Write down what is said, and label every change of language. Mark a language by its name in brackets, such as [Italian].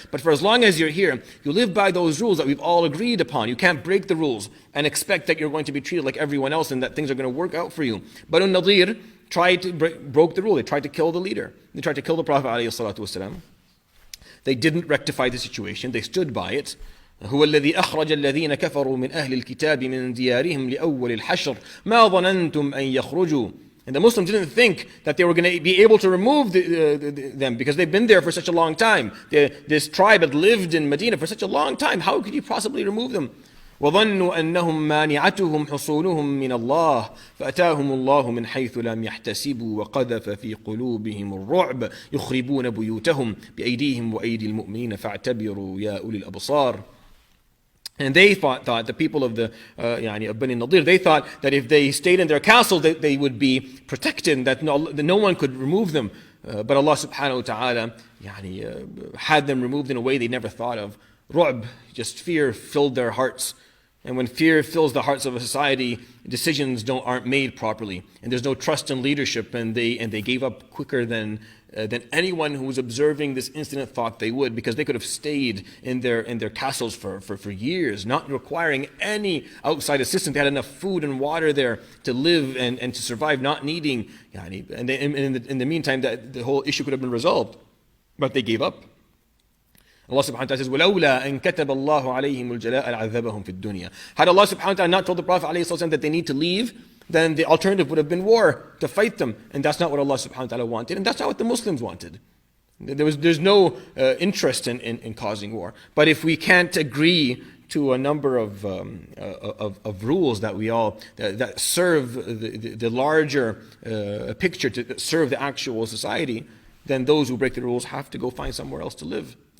[English] But for as long as you're here, you live by those rules that we've all agreed upon. You can't break the rules and expect that you're going to be treated like everyone else and that things are going to work out for you. Banu Nadir broke the rule. They tried to kill the leader. They tried to kill the Prophet ﷺ. They didn't rectify the situation. They stood by it. [Arabic] هو الذي أخرج الذين كفروا من أهل الكتاب من ديارهم لأول الحشر ما ظننتم أن يخرجوا. [English] And the Muslims didn't think that they were going to be able to remove them because they've been there for such a long time. This tribe had lived in Medina for such a long time. How could you possibly remove them? [Arabic] وظنوا أنهم مانعتهم حصونهم من الله فأتاهم الله من حيث لم يحتسبوا وقذف في قلوبهم الرعب يخربون بيوتهم بأيديهم وأيدي المؤمنين فاعتبروا يا أولي الأبصار. [English] And they thought the people of the of Bani Nadir, they thought that if they stayed in their castle, that they would be protected, that no one could remove them. But Allah subhanahu wa ta'ala had them removed in a way they never thought of. Ru'b, just fear, filled their hearts. And when fear fills the hearts of a society, decisions aren't made properly, and there's no trust in leadership, and they gave up quicker than anyone who was observing this incident thought they would, because they could have stayed in their castles for years, not requiring any outside assistance. They had enough food and water there to live and to survive, not needing. And in the meantime, the whole issue could have been resolved, but they gave up. Allah subhanahu wa ta'ala says, [Arabic] وَلَوْلَا أَن كَتَبَ اللَّهُ عَلَيْهِمُ الْجَلَاءَ لَعَذَّبَهُم فِي الدُّنْيَا. [English] Had Allah subhanahu wa ta'ala not told the Prophet ﷺ that they need to leave, then the alternative would have been war, to fight them. And that's not what Allah subhanahu wa ta'ala wanted, and that's not what the Muslims wanted. There's no interest in causing war. But if we can't agree to a number of rules that we all that serve the larger picture, to serve the actual society, then those who break the rules have to go find somewhere else to live.